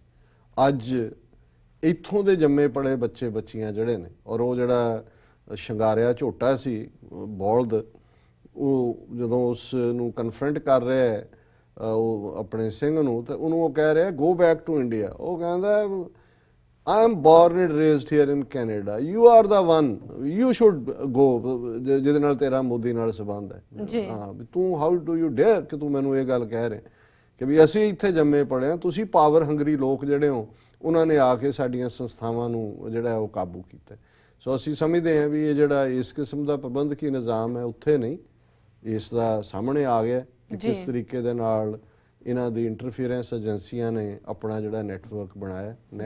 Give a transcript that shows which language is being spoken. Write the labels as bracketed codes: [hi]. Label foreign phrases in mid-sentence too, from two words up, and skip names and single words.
[pa] ਅੱਜ ਇੱਥੋਂ ਦੇ ਜੰਮੇ ਪੜੇ ਬੱਚੇ ਬੱਚੀਆਂ ਜਿਹੜੇ ਨੇ, ਔਰ ਉਹ ਜਿਹੜਾ ਸ਼ਿੰਗਾਰਿਆ ਝੋਟਾ ਸੀ ਬੌਲਦ, ਉਹ ਜਦੋਂ ਉਸ ਨੂੰ ਕਨਫਰੰਟ ਕਰ ਰਿਹਾ ਉਹ ਆਪਣੇ ਸਿੰਘ ਨੂੰ, ਤੇ ਉਹਨੂੰ ਉਹ ਕਹਿ ਰਿਹਾ [en] go back to India. [pa] ਉਹ ਕਹਿੰਦਾ [en] I am born and raised here in Canada. You are the one. You should go. [pa] ਜਿਹਦੇ ਨਾਲ ਤੇਰਾ ਮੋਦੀ ਨਾਲ ਸੰਬੰਧ ਹੈ। ਹਾਂ, ਤੂੰ [en] how do you dare [pa] ਕਿ ਤੂੰ ਮੈਨੂੰ ਇਹ ਗੱਲ ਕਹਿ ਰਿਹਾ ਕਿ ਵੀ ਅਸੀਂ ਇੱਥੇ ਜੰਮੇ ਪੜੇ ਹਾਂ, ਤੁਸੀਂ [en] power hungry [pa] ਲੋਕ ਜਿਹੜੇ ਹੋ, ਉਹਨਾਂ ਨੇ ਆ ਕੇ ਸਾਡੀਆਂ ਸੰਸਥਾਵਾਂ ਨੂੰ ਜਿਹੜਾ ਉਹ ਕਾਬੂ ਕੀਤਾ। ਸੋ ਅਸੀਂ ਸਮਝਦੇ ਹਾਂ ਵੀ ਇਹ ਜਿਹੜਾ ਇਸ ਕਿਸਮ ਦਾ ਪ੍ਰਬੰਧਕੀ ਨਿਜ਼ਾਮ ਹੈ ਉੱਥੇ ਨਹੀਂ, ਇਸ ਦਾ ਸਾਹਮਣੇ ਆ ਗਿਆ ਕਿ ਕਿਸ ਤਰੀਕੇ ਦੇ ਨਾਲ ਇਹਨਾਂ ਦੀ ਇੰਟਰਫੀਅਰੈਂਸ ਏਜੰਸੀਆਂ ਨੇ ਆਪਣਾ ਜਿਹੜਾ ਨੈਟਵਰਕ ਬਣਾਇਆ